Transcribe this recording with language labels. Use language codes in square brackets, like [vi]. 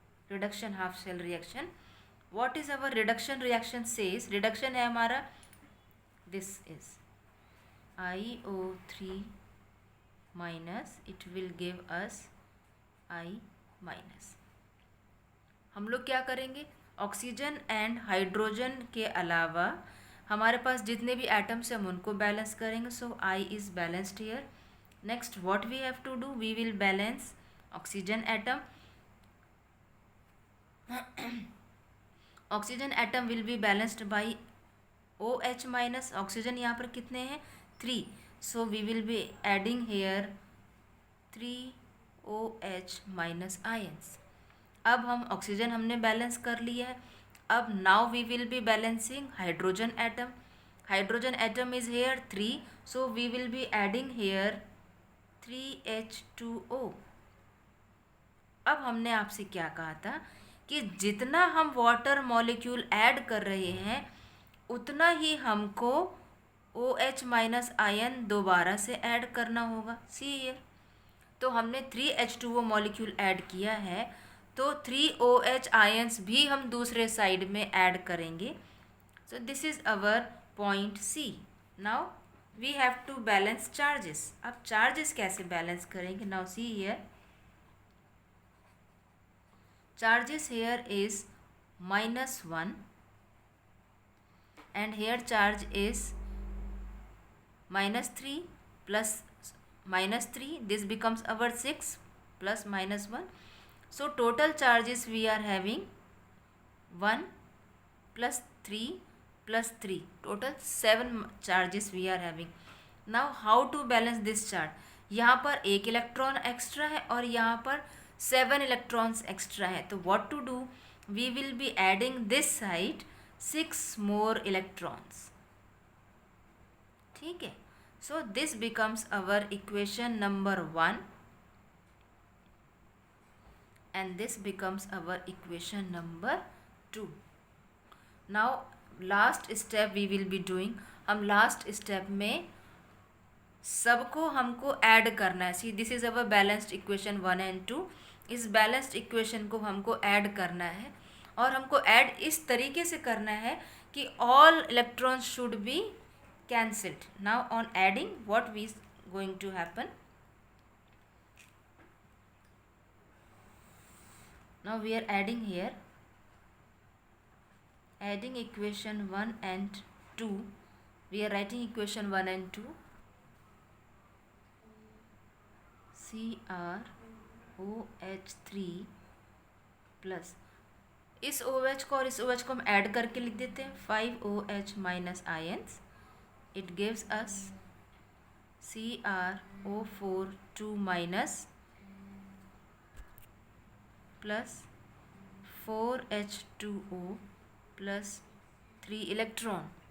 [en] Reduction half cell reaction. What is our reduction reaction says? Reduction [hi] है हमारा, [en] this is IO3 minus, it will give us I minus. [hi] हम लोग क्या करेंगे, oxygen and hydrogen के अलावा हमारे पास जितने भी एटम्स हैं हम उनको बैलेंस करेंगे. [en] So I is balanced here. Next what we have to do, we will balance oxygen atom. Oxygen atom will be balanced by OH minus. [hi] Oxygen यहाँ पर कितने हैं, [en] 3. So we will be adding here 3 [hi] OH minus ions. अब हम oxygen हमने balance कर लिया है। [en] अब now we will be balancing hydrogen atom. Hydrogen atom is here 3, so we will be adding here 3H2O. [hi] अब हमने आपसे क्या कहा था कि जितना हम वाटर मॉलिक्यूल ऐड कर रहे हैं उतना ही हमको OH माइनस आयन दोबारा से ऐड करना होगा. [en] see here, [hi] तो हमने 3H2O मॉलिक्यूल ऐड किया है, तो 3OH आयंस भी हम दूसरे साइड में ऐड करेंगे. [en] So this is our point C. Now we have to balance charges. [hi] अब चार्जेस कैसे बैलेंस करेंगे? [en] Now see here, charges here is -1 and here charge is -3 plus -3, this becomes our 6 plus -1. So total charges we are having 1 plus 3 plus 3, total 7 charges we are having. Now how to balance this charge? [hi] यहाँ पर एक electron extra है और यहाँ पर 7 electrons extra है, तो [en] What to do? We will be adding this side 6 more electrons. [hi] ठीक है, [en] So this becomes our equation number 1 and this becomes our equation number 2. Now last step we will be doing. [hi] हम last step में सबको हमको add करना है. [en] See this is our balanced equation 1 and 2. [hi] इस balanced equation को हमको add करना है और हमको ऐड इस तरीके से करना है कि [en] All electrons should be cancelled. Now on adding what we going to happen? Now we are adding here, adding equation 1 and 2. We are writing equation 1 and 2. [hi] CrOH3 plus इस OH को और इस OH को हम ऐड करके लिख देते हैं 5OH minus ions. [en] It gives us CrO4 2 minus plus 4H2O plus 3 electron.